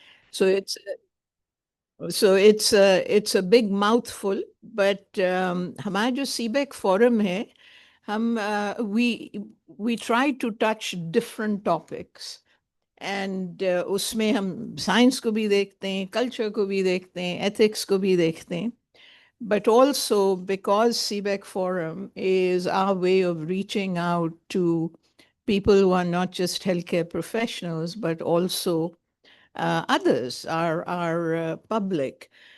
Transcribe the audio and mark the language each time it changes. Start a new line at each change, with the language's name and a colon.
English: So it's a big mouthful, but
Hindi: हमारा जो CBEC forum है,
English: we try to touch different topics.
Hindi: And उसमें हम साइंस को भी देखते हैं, कल्चर को भी देखते हैं, एथिक्स को भी देखते हैं.
English: But also because CBEC Forum is our way of reaching out to people who are not just healthcare professionals, but also others, our public.